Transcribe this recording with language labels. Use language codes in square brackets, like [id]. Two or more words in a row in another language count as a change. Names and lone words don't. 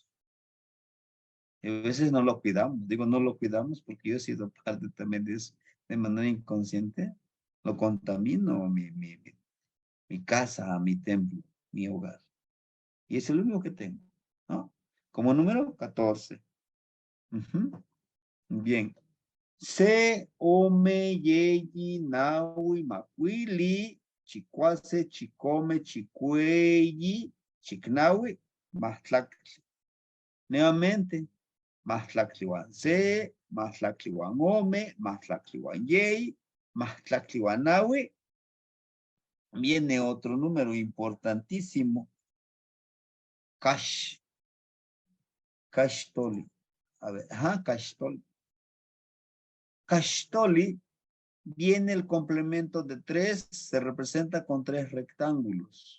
[es] Y a veces no lo cuidamos, digo no lo cuidamos porque yo he sido parte también de eso, de manera inconsciente, lo contamino mi casa, mi templo, mi hogar. Y es el único que tengo, ¿no? Como número 14. Bien. [nah] Se, ome, yeyi, naui, macuili, chicuase, chicome, chicueyi, chicnaui, mastlactli. Nuevamente, mastlactliwan se, mastlactliwan ome, mastlactliwan yei, mastlactliwan naui. [es] Viene otro número importantísimo. [nah] Cash. Cashtoli. [es] A ver, cashtoli. Cashtoli viene el complemento de 3, se representa con 3 rectángulos.